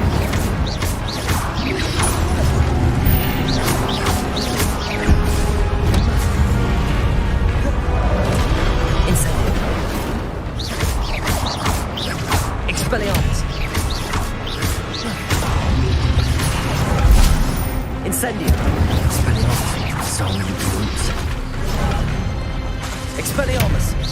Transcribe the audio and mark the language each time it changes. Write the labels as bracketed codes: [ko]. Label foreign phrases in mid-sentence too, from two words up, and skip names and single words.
[en] Incendio! Expelliarmus! Incendio! Expelliarmus! So many groups. Expelliarmus!